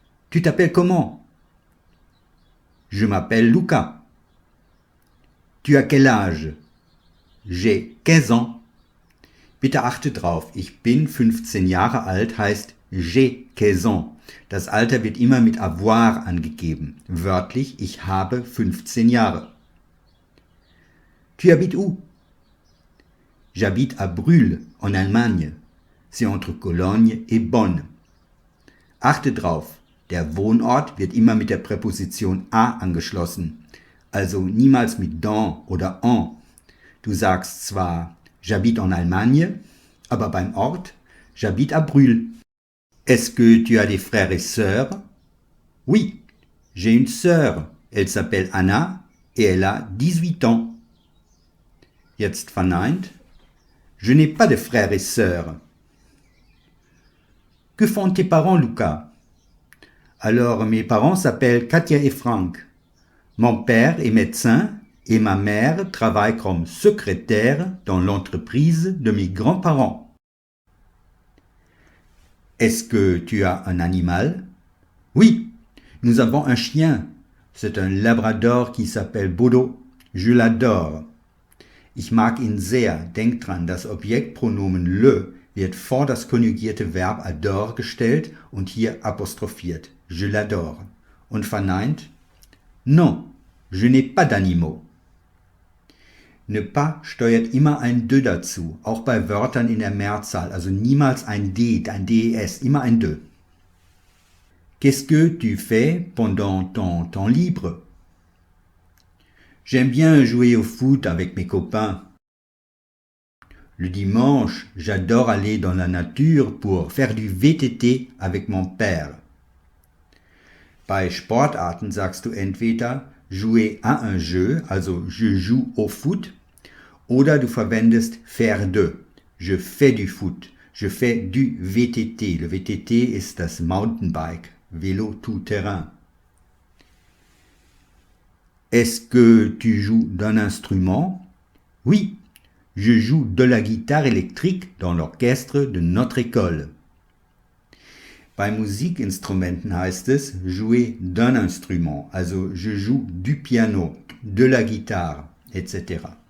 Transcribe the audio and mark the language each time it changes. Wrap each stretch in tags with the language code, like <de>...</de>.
<fr>Tu t'appelles comment? Je m'appelle Luca. Tu as quel âge? J'ai 15 ans.</fr> <de>Bitte achte drauf, ich bin 15 Jahre alt heißt</de> <fr>j'ai 15 ans.</fr> <de>Das Alter wird immer mit avoir angegeben. Wörtlich, ich habe 15 Jahre.</de> <fr>Tu habites où? J'habite à Brühl, en Allemagne. C'est entre Cologne et Bonn.</fr> <de>Achte drauf, der Wohnort wird immer mit der Präposition à angeschlossen, also niemals mit dans oder en. Du sagst zwar</de> <fr>j'habite en Allemagne,</fr> <de>aber beim Ort</de> <fr>j'habite à Brühl. Est-ce que tu as des frères et sœurs? Oui, j'ai une sœur. Elle s'appelle Anna et elle a 18 ans.</fr> <de>Jetzt verneint.</de> <fr>Je n'ai pas de frères et sœurs. Que font tes parents, Luca? Alors, mes parents s'appellent Katia et Frank. Mon père est médecin et ma mère travaille comme secrétaire dans l'entreprise de mes grands-parents. Est-ce que tu as un animal? Oui, nous avons un chien. C'est un labrador qui s'appelle Bodo. Je l'adore.</fr> <de>Ich mag ihn sehr. Denk dran, das Objektpronomen le wird vor das konjugierte Verb adore gestellt und hier apostrophiert.</de> <fr>Je l'adore.</fr> <de>Und verneint?</de> <fr>Non, je n'ai pas d'animaux.</fr> <de>Ne pas steuert immer ein de dazu, auch bei Wörtern in der Mehrzahl, also niemals ein d, ein des, immer ein de.</de> <fr>Qu'est-ce que tu fais pendant ton temps libre? J'aime bien jouer au foot avec mes copains. Le dimanche, j'adore aller dans la nature pour faire du VTT avec mon père.</fr> <de>Bei Sportarten sagst du entweder</de> <fr>jouer à un jeu,</fr> <de>also</de> <fr>je joue au foot,</fr> <de>oder du verwendest</de> <fr>faire de, je fais du foot, je fais du VTT.</fr> <de>Le VTT ist das Mountainbike, Vélo tout-terrain.</de> <fr>Est-ce que tu joues d'un instrument? Oui, je joue de la guitare électrique dans l'orchestre de notre école.</fr> <de>Bei Musikinstrumenten heißt es</de> <fr>jouer d'un instrument,</fr> <de>also</de> <fr>je joue du piano, de la guitare,</fr> <de>etc.</de>